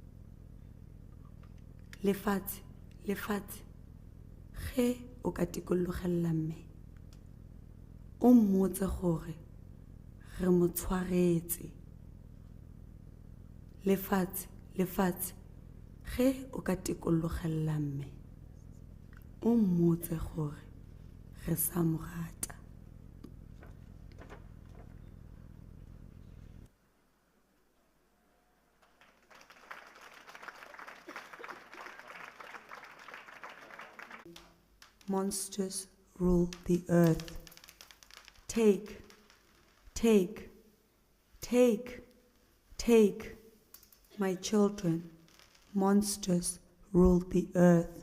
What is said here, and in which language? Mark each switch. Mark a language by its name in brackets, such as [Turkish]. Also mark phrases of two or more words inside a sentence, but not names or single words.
[Northern Sotho] Lefatshe, lefatshe, ge o ka tikologela mme, o mmotse gore re mo tshwaretse. Lefatshe, lefatshe, ge o ka tikologela mme, o mmotse gore re sa mo rata. [English] Monsters rule the earth. Take, take, take, take, my children, monsters rule the earth.